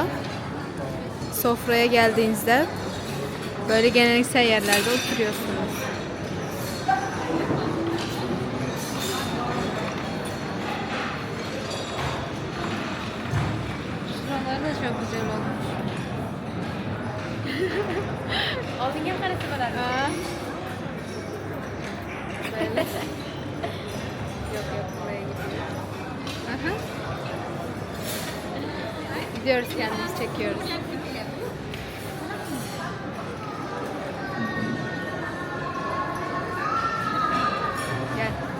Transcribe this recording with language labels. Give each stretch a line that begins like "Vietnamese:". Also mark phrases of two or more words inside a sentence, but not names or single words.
Turkish: Sofraya geldiğinizde böyle geleneksel yerlerde oturuyorsunuz. Şuralar da çok güzel olmuş.
Uzbek: Oldinga qarasa bo'ladi.
Turkish: Ha. Böyle.
Uzbek: Yo'q, yo'q,
Turkish: buraya gidiyor. Ha, Aha. Gidiyoruz, kendimiz çekiyoruz. Gel.